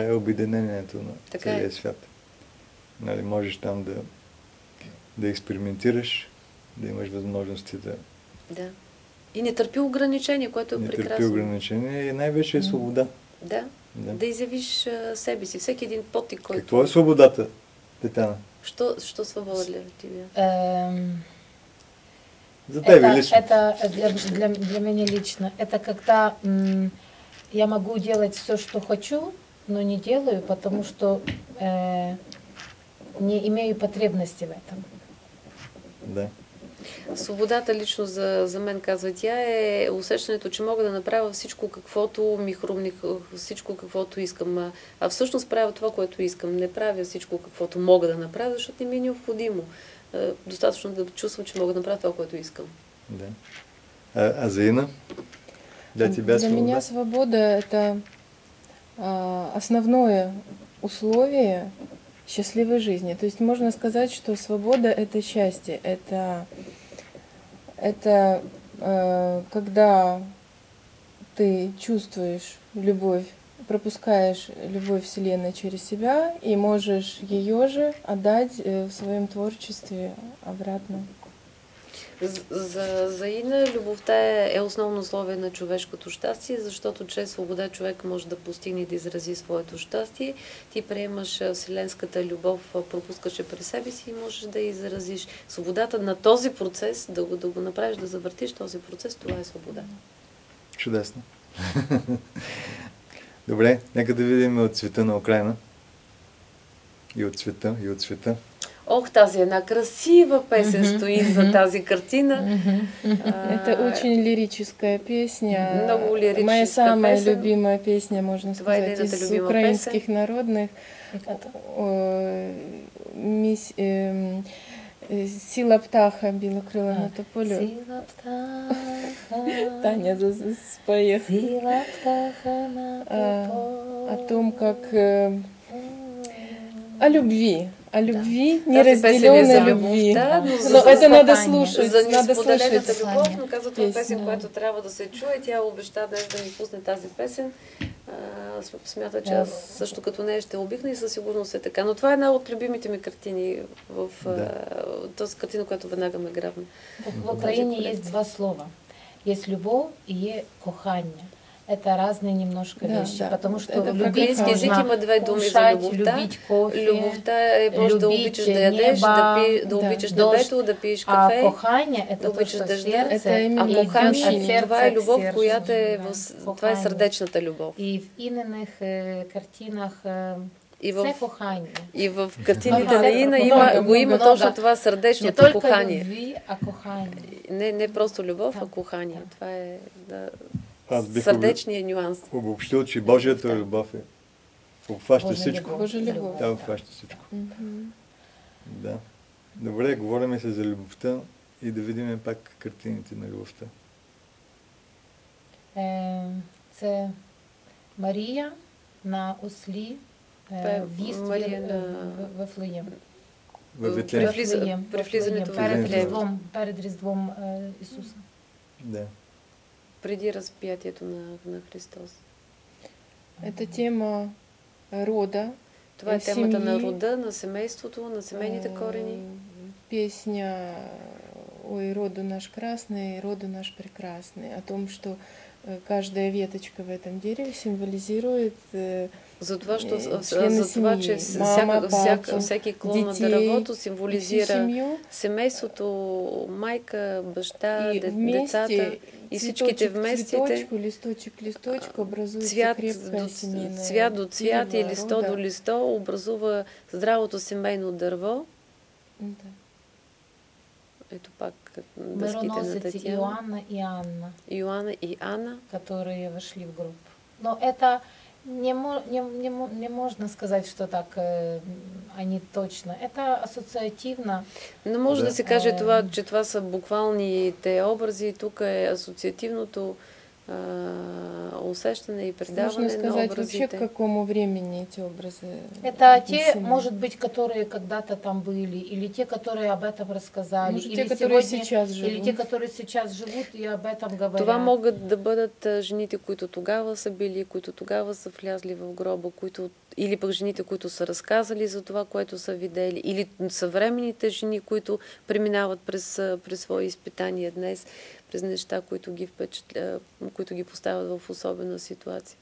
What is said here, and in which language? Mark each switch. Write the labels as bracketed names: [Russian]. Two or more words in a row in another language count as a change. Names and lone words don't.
[Bulgarian] Това е обединението на целия свят. Нали, можеш там да експериментираш, да имаш възможности да... Да. И не търпи ограничения, което е прекрасно. Не търпи ограничения и най-вече е свобода. Да. Да изявиш себе си. Всеки един потик, който... Какво е свободата, Татяна? [Russian] Що свобода для тебя? [Bulgarian] За тебе лично. [Russian] Это для меня лично. Это когда я могу делать все, что хочу, но не делаю, потому что не имею потребности в этом. [Bulgarian] Да. Свободата лично за мен, казва тя, е усещането, че мога да направя всичко, каквото ми хрумни, всичко, каквото искам. А всъщност правя това, което искам. Не правя всичко, каквото мога да направя, защото не ми е необходимо. достатъчно да чувствам, че мога да направя това, което искам. Да. А за Инна? [Russian] Для тебя Для меня свобода – это основное условие счастливой жизни. То есть можно сказать, что свобода – это счастье. Это когда ты чувствуешь любовь, пропускаешь любовь Вселенной через себя и можешь ее же отдать в своем творчестве обратно. [Bulgarian] За Ина любовта е основно условие на човешкото щастие, защото чрез свобода човек може да постигне и да изрази своето щастие. Ти приемаш вселенската любов, пропускаш през себе си и можеш да изразиш свободата на този процес, да го направиш, да завъртиш този процес, това е свобода. Чудесно. Добре, нека да видим от цвета на Украина. И от цвета, и от света. Ох, тази една красива песен стои за тази картина. [Russian] Это очень лирическая песня. [Bulgarian] Много лирическая [Russian] Моя самая [Bulgarian] песен. [Russian] любимая песня, можно сказать, из украинских народных. [Ukrainian] Сила птаха, білокрила на тополю. Сила птаха. [Russian] Таня споет. [Ukrainian] Сила птаха на тополю. [Russian] О том, как о любви, неразделенной любви. Но это надо слушать, [Bulgarian] за [Russian] надо [Bulgarian] несподелената [Russian] слушать. [Bulgarian] любов, но казва това е песен, която трябва да се чуе. Тя обеща днес да ми пусне тази песен. Смята, че аз също като нея ще обикна и със сигурност е така. Но това е една от любимите ми картини в тази картина, която веднага ме грабна. [Russian] В Украине есть два слова. Есть любовь и есть кохание. Это разные немножко вещи, потому что Это любить [Bulgarian] Украински език [Russian] можно [Bulgarian] има две думи за [Russian] кушать, [Bulgarian] любовта. [Russian] любить кофе, [Bulgarian] Любовта е може да обичаш да ядеш, да обичаш небето, да пиеш кафе. [Russian] А кохание – это [Bulgarian] да [Russian] то, [Bulgarian] обичаш [Russian] что в [Bulgarian] дъжда. [Russian] сердце, [Bulgarian] А [Russian] идет [Bulgarian] кохание, [Russian] от сердца [Bulgarian] това е [Russian] к [Bulgarian] любов, [Russian] сердцу. [Bulgarian] която е Да, това е кохание. сърдечната любов. [Russian] И в Ининых картинах [Bulgarian] И [Russian] все в, кохание. [Bulgarian] и в картините [Russian] Много, [Bulgarian] на Ина [Russian] много, [Bulgarian] има [Russian] много. [Bulgarian] точно това [Russian] Не [Bulgarian] сърдечното [Russian] только [Bulgarian] кохание. [Russian] любви, а кохание. [Bulgarian] Не просто любов, Да. а кохание. Да. Това е Аз бих сърдечният нюанс. обобщил, че Божията любов обхваща Божия всичко. любов. Божия любов. Тя обхваща всичко. Да. Добре, говорим се за любовта и да видим пак картините на любовта. [Ukrainian] Це Марія на ослі Це в вістві Марія на- в Вифлеєм. [Bulgarian] Във Витлеем. При влизането в [Ukrainian] перед Вифлеєм. Різдвом, перед Різдвом Ісуса. [Bulgarian] Да. Преди разпятието на Христос. [Russian] Это тема рода, [Bulgarian] Това е темата на [Russian] семьи, [Bulgarian] рода, на семейството, на семейните корени. [Russian] Песня «Ой, роду наш красный, роду наш прекрасный», о том, что каждая веточка в этом дереве символизирует [Bulgarian] За това, че [Russian] Мама, папа, [Bulgarian] всеки клон на [Russian] детей, [Bulgarian] дървото [Russian] всю [Bulgarian] символизира [Russian] семью. [Bulgarian] семейството, майка, баща, [Russian] И [Bulgarian] децата [Russian] вместе [Bulgarian] и всичките вместе. [Russian] листочек, листочек образуется [Bulgarian] Цвят [Russian] крепкая семейная [Bulgarian] цвят до цвят и [Russian] дерево, [Bulgarian] листо [Russian] рода. [Bulgarian] до листо образува здравото семейно дърво. Да. Ето пак дъските на [Russian] Мироносицы Татьяна. Иоанна и Анна, [Bulgarian] Йоанна и Анна. [Russian] которые вошли в группу. Но это не можно сказать, что так они точно. Это ассоциативно. [Bulgarian] Не може Да. да се каже това, че това са буквалните образи. Тук е асоциативното усещане и предаване [Russian] Можно [Bulgarian] на [Russian] сказать вообще, [Bulgarian] образите. [Russian] к какому времени эти образы Это те, отнесены. может быть, которые когда-то там были, или те, которые об этом рассказали, Может, [Bulgarian] или те, которые [Russian] сегодня, сейчас или живут. те, которые сейчас живут и об этом говорят. [Bulgarian] Това могат да бъдат жените, които тогава са били, които тогава са влязли в гроба, или пък жените, които са разказали за това, което са видели, или съвременните жени, които преминават през свои изпитания днес, през неща, които ги поставят в особена ситуация.